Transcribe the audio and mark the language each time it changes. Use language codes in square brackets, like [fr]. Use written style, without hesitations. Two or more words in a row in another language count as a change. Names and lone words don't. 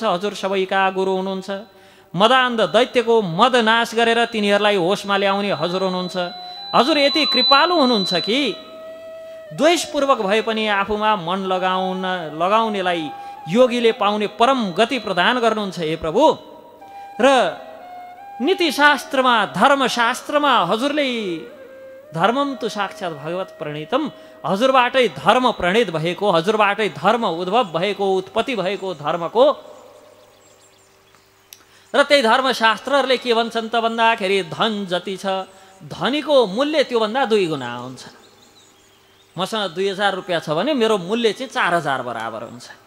[ne] हजुर सबैका गुरु हुनुहुन्छ। मदान्ध दैत्यको मद नाश गरेर तिनीहरूलाई होसमा ल्याउने हजुर हुनुहुन्छ। हजुर यति कृपालु हुनुहुन्छ कि द्वेषपूर्वक भए पनि आफूमा मन लगाउनेलाई योगीले पाउने परम गति प्रदान गर्नुहुन्छ हे प्रभु। र नीतिशास्त्रमा, धर्मशास्त्रमा हजुरले [sa] धर्मम तु साक्षात् भगवत प्रणीतम, [ne] हजुरबाटै धर्म प्रणीत भएको, हजुरबाटै धर्म उद्भव भएको, उत्पत्ति भएको धर्मको। र त्यही धर्मशास्त्रहरूले के भन्छन् त भन्दाखेरि धन जति छ धनीको मूल्य त्योभन्दा 2 गुणा हुन्छ। मसँग 2000 रुपियाँ छ भने मेरो मूल्य चाहिँ 4000 बराबर हुन्छ।